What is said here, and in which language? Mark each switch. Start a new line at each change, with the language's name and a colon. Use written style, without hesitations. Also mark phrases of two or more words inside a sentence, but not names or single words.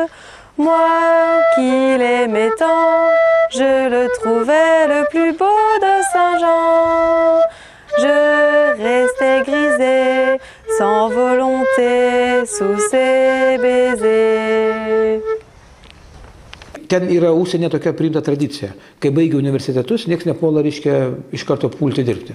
French: Moi qui l'aimais tant, je le trouvais le plus beau de Saint-Jean. Je restais grisée, sans volonté, sous ses baisers.
Lithuanian: Ten yra užsienyje tokia priimta tradicija. Kai baigia universitetus, nieks nepuola, reiškia, iš karto pulti dirbti.